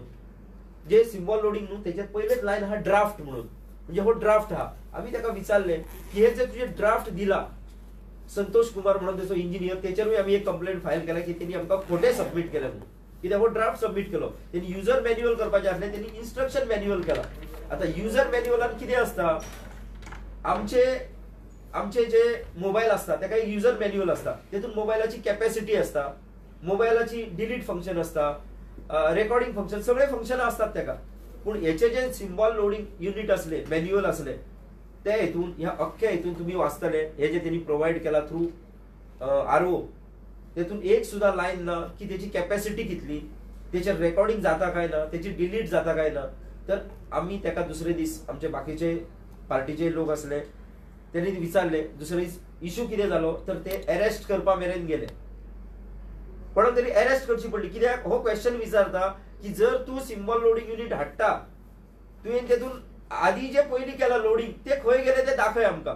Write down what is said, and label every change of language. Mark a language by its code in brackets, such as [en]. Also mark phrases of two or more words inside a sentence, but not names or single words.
[kok] जे [en] symbol loading [kok] न्हू त्याच्यात पहिलेच लायन हा ड्राफ्ट म्हणून. म्हणजे हो ड्राफ्ट हा. आम्ही ताका विचारले की हे जे तुझे ड्राफ्ट दिला संतोष कुमार म्हणून त्याचो इंजिनियर त्याच्यावरूय आम्ही एक [en] complaint file [kok] केला की त्यांनी आमकां खोटे सबमिट केले म्हणून. कित्याक हो ड्राफ्ट सबमिट केलो. त्यांनी [en] user manual [kok] करपाचे आसले त्यांनी [en] instruction manual [kok] केला. आता [en] user manualान [kok] कितें असता आमचे जे मोबाईल असतात ताका एक [en] user manual [kok] असता. तेतून मोबाईलाची कॅपॅसिटी असता, मोबाईलाची [en] delete function [kok] असता, [en] recording function [kok] सगळे फंक्शन असतात ताका. पण याचे जे [en] symbol loading unit [kok] असले मॅन्युअल असले ते हेतून ह्या अख्ख्या हेतून तुम्ही वाचतले हे जे त्यांनी प्रोव्हाइड केला [en] through RO [kok] तेतून एक सुद्धा लाईन ना की त्याची कॅपॅसिटी कितली, त्याचे रेकॉर्डिंग जाता काय ना, त्याची डिलीट जाता काय ना. तर आम्ही त्याका दुसरे दीस आमचे बाकीचे पार्टीचे लोक असले त्यांनी विचारले दुसरे दीस इश्यू कितें जालो तर ते अरेस्ट करपा मेरेन गेले. पण तरी अरेस्ट करची पडली. कित्याक हो क्वेश्चन विचारता की जर तू [en] symbol loading unit [kok] हाडटा तुवें तेतून आधी जे पयलीं केला लोडिंग ते खंय गेले ते दाखय आमकां.